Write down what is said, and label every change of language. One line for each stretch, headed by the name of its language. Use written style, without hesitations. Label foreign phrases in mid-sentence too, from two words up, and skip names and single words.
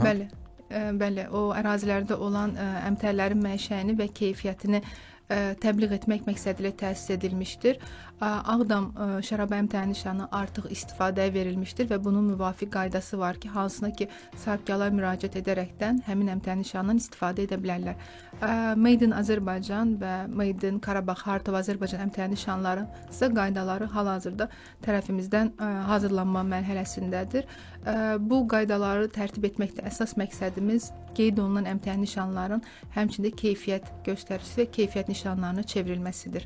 Azerbaijani: Bəli, o ərazilərdə olan əmtəələrin mənşəyini və keyfiyyətini təbliğ etmək məqsədilə təsis edilmişdir. Ağdam şərabı əmtəə nişanı artıq istifadəyə verilmişdir və bunun müvafiq qaydası var ki, hansına ki sahibkarlar müraciət edərəkdən həmin əmtəə nişanından istifadə edə bilərlər. Made in Azərbaycan və Made in Qarabağ, Heart of Azərbaycan əmtəə nişanları isə qaydaları hal-hazırda tərəfimizdən hazırlanma mərhələsindədir. Bu qaydaları tərtib etməkdə əsas məqsədimiz qeyd olunan əmtəə nişanların həmçində keyfiyyət göstəricisi və keyfiyyət nişanlarına çevrilməsidir.